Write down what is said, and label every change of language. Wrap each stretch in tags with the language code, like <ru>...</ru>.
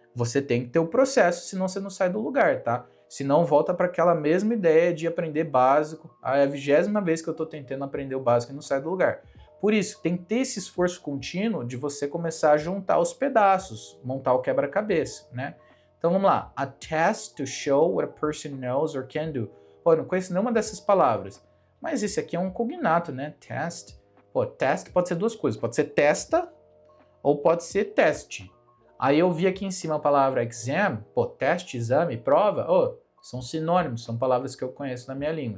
<pt>Você tem que ter o processo, senão você não sai do lugar, tá? Senão volta para aquela mesma ideia de aprender básico. É a 20ª vez que eu estou tentando aprender o básico e não sai do lugar. Por isso, tem que ter esse esforço contínuo de você começar a juntar os pedaços, montar o quebra-cabeça, né? Então vamos lá.</pt> <en>A test to show what a person knows or can do.</en> <pt>Pô, eu não conheço nenhuma dessas palavras. Mas esse aqui é um cognato, né? Test. Pô, test pode ser duas coisas. Pode ser testa ou pode ser teste. Aí eu vi aqui em cima a palavra exam, pô, teste, exame, prova, são sinônimos, são palavras que eu conheço na minha língua.</pt>